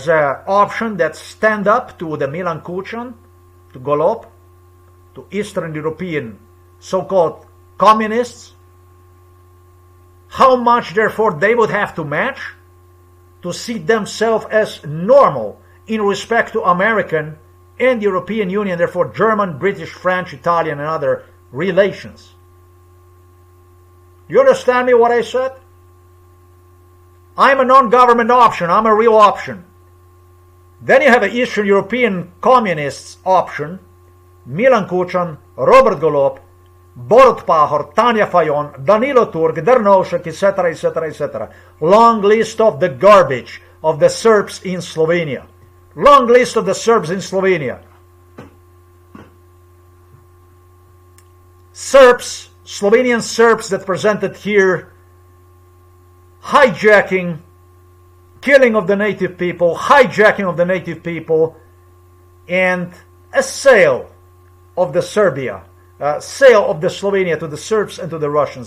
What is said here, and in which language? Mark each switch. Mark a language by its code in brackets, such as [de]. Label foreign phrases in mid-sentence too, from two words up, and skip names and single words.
[en] an option that stand up to the Milan Kučan, to Golob, to Eastern European so-called communists, how much therefore they would have to match to see themselves as normal in respect to American and European Union, therefore German, British, French, Italian and other relations. You understand me what I said? I'm a non-government option, I'm a real option. Then you have an Eastern European communists option, Milan Kučan, Robert Golob, Borut Pahor, Tanja Fajon, Danilo Turk, Drnovšek, etc., etc., etc. Long list of the garbage of the Serbs in Slovenia. Long list of the Serbs in Slovenia. Serbs, Slovenian Serbs that presented here hijacking, killing of the native people, hijacking of the native people, and a sale of the Serbia, sale of the Slovenia to the Serbs and to the Russians.